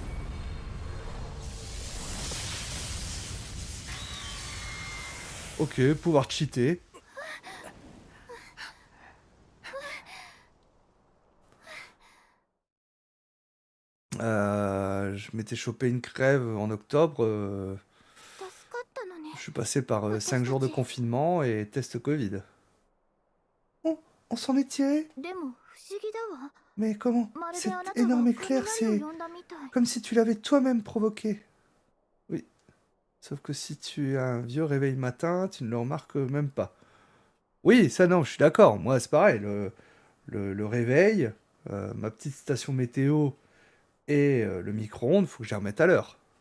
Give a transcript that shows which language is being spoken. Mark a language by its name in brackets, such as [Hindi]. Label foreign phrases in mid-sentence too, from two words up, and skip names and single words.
[French] Ok, pouvoir cheater. Je m'étais chopé une crève en octobre. [Japanese] 助かったのね。 [French] Je suis passé par 5 jours de confinement et test Covid. Oh, on s'en est tiré? [Japanese] でも不思議だわ。 [French] Mais comment? [Japanese] まるで [French] C'est [Japanese] あなたが [French] énorme éclair, [Japanese] 雷 [French] c'est [Japanese] を呼んだみたい。 [French] comme si tu l'avais toi-même provoqué. Oui. Sauf que si tu as un vieux réveil matin, tu ne le remarques même pas. Oui, ça non, je suis d'accord. Moi, c'est pareil. Le réveil, ma petite station météo et le micro-ondes, faut que je les remette à l'heure.